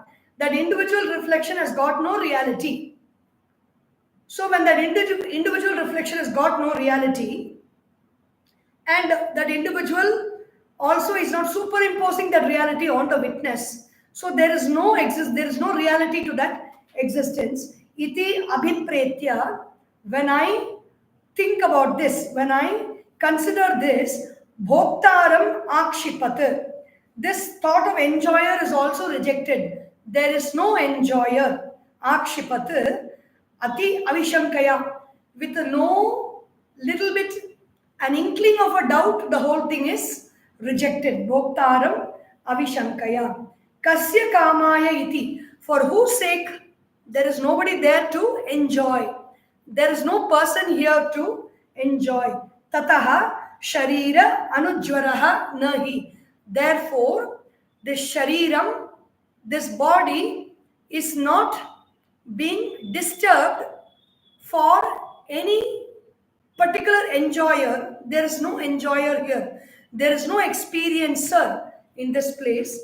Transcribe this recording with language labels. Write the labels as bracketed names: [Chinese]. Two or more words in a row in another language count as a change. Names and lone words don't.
[English] That individual reflection has got no reality. So when that individual reflection has got no reality, and that individual also is not superimposing that reality on the witness, so there is no reality to that existence. [Sanskrit] इति अभिप्रेत्य, [English] when I think about this, when I consider this, [Sanskrit] भोक्तारम् आक्षिपत्, [English] this thought of enjoyer is also rejected. There is no enjoyer. [Sanskrit] आक्षिपत् अति अविशङ्कया, [English] with no little bit, an inkling of a doubt, the whole thing is rejected. [Sanskrit] भोक्तारम् अविशङ्कया. कस्य कामाय इति, [English] for whose sake? There is nobody there to enjoy. There is no person here to enjoy. [Sanskrit] ततः शरीर अनुज्वरः नहि. [English] Therefore, this shariram, this body, is not being disturbed for any particular enjoyer. There is no enjoyer here. There is no experiencer in this place.